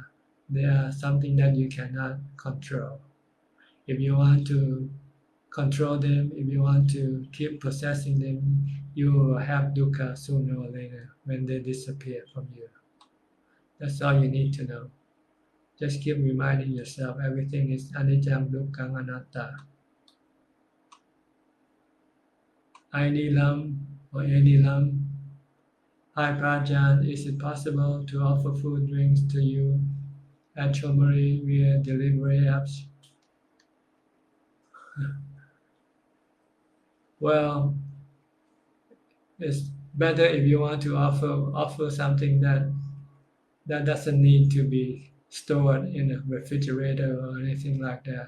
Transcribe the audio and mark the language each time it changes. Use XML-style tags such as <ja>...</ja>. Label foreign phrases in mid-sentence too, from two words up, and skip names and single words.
<en>They are something that you cannot control. If you want to control them, if you want to keep possessing them, you will have dukkha sooner or later when they disappear from you. That's all you need to know. Just keep reminding yourself everything is</en> <pi>anicca, dukkha, anatta.</pi> <en>ID Lam or any Lam. Hi Prajan, is it possible to offer food drinks to you at Chonburi via delivery apps? Well, it's better if you want to offer something that doesn't need to be stored in a refrigerator or anything like that.</en>